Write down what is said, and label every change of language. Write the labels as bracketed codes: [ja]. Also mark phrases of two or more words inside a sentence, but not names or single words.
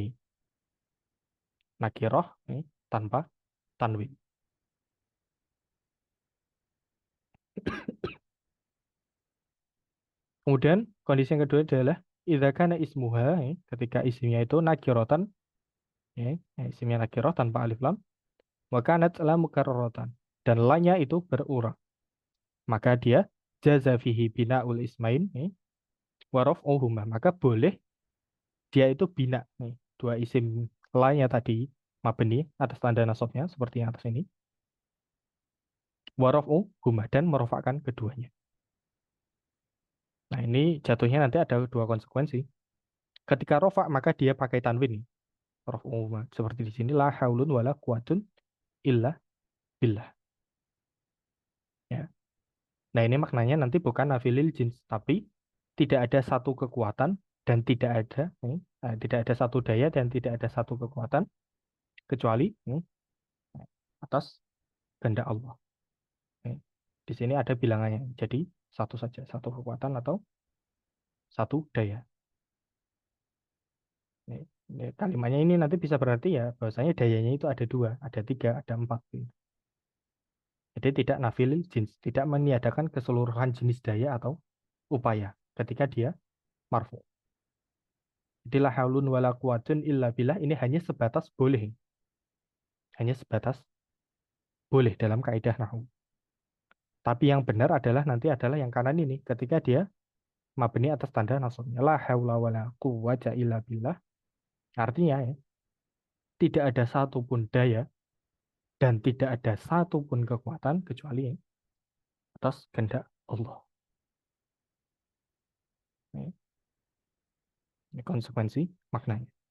[id] Nakiroh tanpa tanwin. Kemudian kondisi yang kedua adalah [ar] إذا كان اسمها, [id] ketika isimnya itu nakirotan, isimnya nakiroh tanpa alif lam, [ar] وكانت لا مكررة, [id] dan lanya itu berulang, maka dia [ar] جاز فيه بناء الاسمين، ورفعهما, [id] maka boleh dia itu bina, dua isim lanya tadi mabni atas tanda nasabnya seperti yang atas ini, [ar] ورفعهما, [id] dan merofakkan keduanya. Nah, ini jatuhnya nanti ada dua konsekuensi. Ketika rofa maka dia pakai tanwin. Raf'uhuma. Seperti di sini [ar] لا حولٌ ولا قوةٌ إلا بالله. [id] Ya. Nah, ini maknanya nanti bukan [ar] نافي للجنس, [id] tapi tidak ada satu kekuatan dan tidak ada satu daya dan tidak ada satu kekuatan kecuali atas kehendak Allah. Ya. Di sini ada bilangannya. Jadi satu saja, satu kekuatan atau satu daya. Kalimatnya ini nanti bisa berarti ya bahwasanya dayanya itu ada dua, ada tiga, ada empat. Jadi tidak [ar] نافي للجنس, [id] tidak meniadakan keseluruhan jenis daya atau upaya ketika dia marfu. Jadi [ar] لا حولٌ ولا قوةٌ إلا بالله [id] ini hanya sebatas boleh. Hanya sebatas boleh dalam kaidah nahwu. Tapi yang benar adalah nanti adalah yang kanan ini ketika dia mabni atas tanda nasabnya [ar] لا حول ولا قوة إلا بالله. [id] Artinya ya, tidak ada satupun daya dan tidak ada satupun kekuatan kecuali atas kehendak Allah. Ini konsekuensi maknanya.